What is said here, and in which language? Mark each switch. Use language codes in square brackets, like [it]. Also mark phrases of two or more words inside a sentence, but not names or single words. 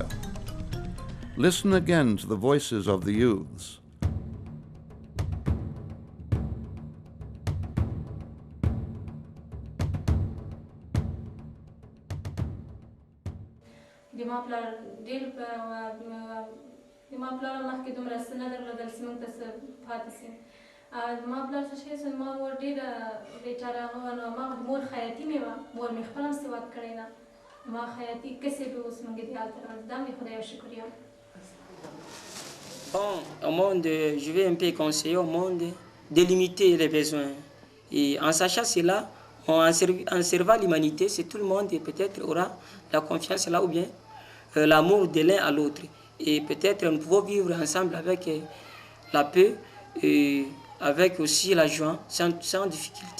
[en] Listen again to the voices of the youths. [ps] دما پلار ډېر دما پلار مخکې دومره څه نه درلودل چې موږ ته څه پاتې شي زما پلار څه شی زما مور ډېره بېچاره هغه نو ما مور خیاطي مې وه مور مې خپله هم سواد کړی ده ما خیاطي کسب به اوس موږ دې هلته دا مې خدای شکریه. [fr] Bon, au monde, je vais un peu conseiller au monde de limiter les besoins. Et en sachant cela, en servant l'humanité, c'est tout le monde et peut-être aura la confiance là ou bien l'amour de l'un à l'autre. Et peut-être nous pouvons vivre ensemble avec la paix et avec aussi la joie, sans difficulté.